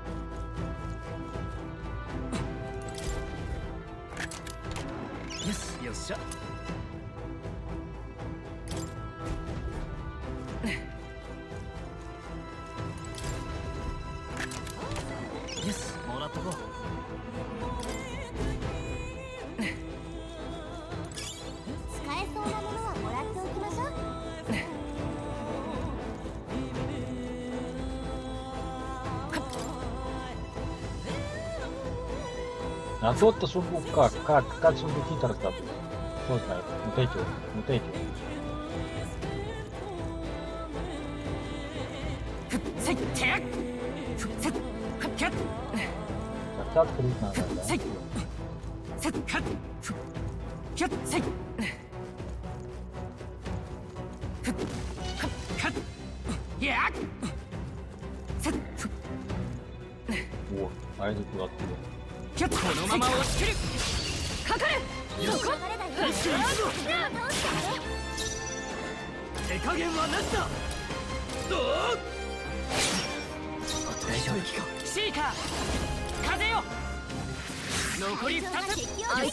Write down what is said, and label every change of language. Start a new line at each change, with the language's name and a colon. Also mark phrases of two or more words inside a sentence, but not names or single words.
Japanese: よしよっしゃよしもらっとこう使えそうなものはもらっておきましょう。
Russian: А тот-то сундук как сундуки-то раздобыть? Кто знает? Вот эти вот, вот эти вот. Как-то открыть надо, да? О, а это куда откуда?
Japanese: このまま押し切るかかれそこ手加減はなしだどう大丈夫シーカー風よ残り2つ